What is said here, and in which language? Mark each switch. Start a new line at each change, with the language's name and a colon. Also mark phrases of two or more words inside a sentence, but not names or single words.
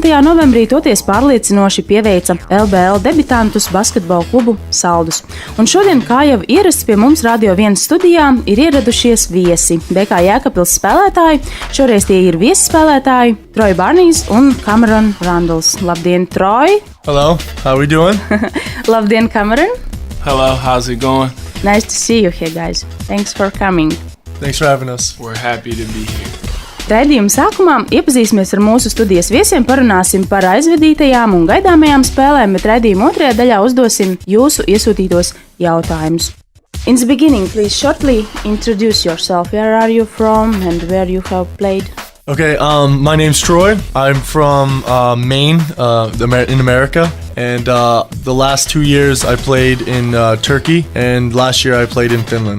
Latvian: novembrī, toties pārliecinoši pieveica LBL debitantus basketbola klubu Saldus. Un šodien, kā jau ierasts pie mums Radio1 studijā, ir ieradušies viesi. BK Jēkabpils spēlētāji, šoreiz tie ir viesspēlētāji Barnies un Rundles. Labdien, Troy!
English: Hello, how are we doing?
Latvian: Labdien, Cameron!
English: Hello, how's it going? Nice to see you here, guys. Thanks for coming. Thanks for having us. We're happy to be here.
Latvian: Raidījuma sākumā iepazīsimies ar mūsu studijas viesiem, parunāsim par aizvedītajām un gaidāmajām spēlēm, bet raidījuma otrajā daļā uzdosim jūsu iesūtītos jautājumus.
English: In the beginning, please shortly introduce yourself. Where are you from and where you have played? Okay, my name's Troy. I'm from Maine, in America. And the last 2 years I played in Turkey, and last year I played in Finland.